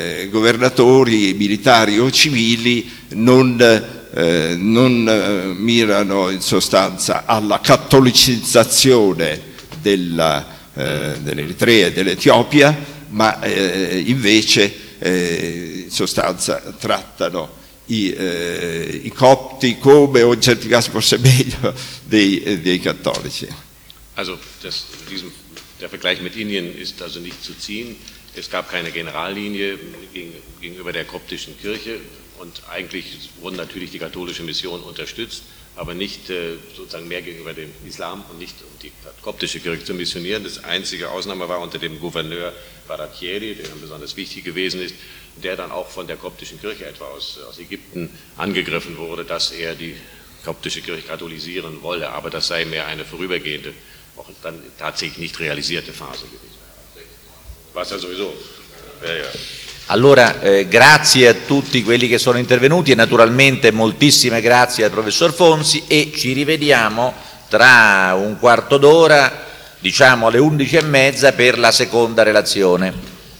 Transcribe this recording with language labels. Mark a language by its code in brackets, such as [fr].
[it] governatori, militari o civili, non mirano in sostanza alla cattolicizzazione dell'Eritrea e dell'Etiopia, ma invece in sostanza trattano i copti come, o in certi casi forse meglio, dei cattolici. [de] Also, der Vergleich mit Indien ist also nicht zu ziehen. Es gab keine Generallinie gegenüber der koptischen Kirche. Und eigentlich wurden natürlich die katholische Mission unterstützt, aber nicht sozusagen mehr gegenüber dem Islam und nicht um die koptische Kirche zu missionieren. Das einzige Ausnahme war unter dem Gouverneur Baratieri, der dann besonders wichtig gewesen ist, der dann auch von der koptischen Kirche etwa aus Ägypten angegriffen wurde, dass er die koptische Kirche katholisieren wolle. Aber das sei mehr eine vorübergehende, auch dann tatsächlich nicht realisierte Phase gewesen. Was ja sowieso. Ja. [it] Allora, grazie a tutti quelli che sono intervenuti e naturalmente moltissime grazie al professor Fonsi e ci rivediamo tra un quarto d'ora, diciamo alle 11:30 per la seconda relazione.